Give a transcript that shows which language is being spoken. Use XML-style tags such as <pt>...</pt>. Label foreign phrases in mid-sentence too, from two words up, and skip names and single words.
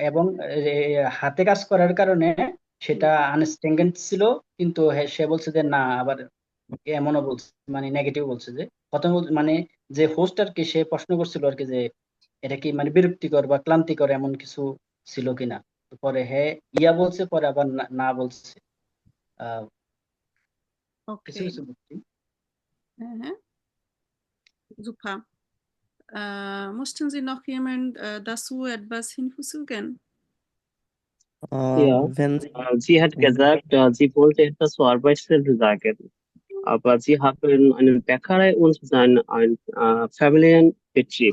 <bn>এবং হাতে কাজ করার কারণে সেটা আনস্ট্যান্ডার্ড ছিল, কিন্তু সে বলছে যে না, আবার এমনও বলছে, মানে নেগেটিভ বলছে, যে প্রথম মানে যে হোস্ট আর কি, সে প্রশ্ন করছিল আর কি যে এটা কি মানে বিরক্তিকর বা ক্লান্তিকর এমন কিছু ছিল কিনা। তো পরে হ্যাঁ ইয়া বলছে, পরে আবার না না বলছে। আহ, কিছু</bn> <de>Okay,</de> <bn>কিছু বুঝছি।</bn> <de>super. Mussten Sie noch jemand dazu etwas hinzufügen? Ja, Wenn sie hat gesagt, sie wollte etwas zur Arbeitsstelle sagen. Aber sie haben eine Bäckerei und ein Familienbetrieb.</de>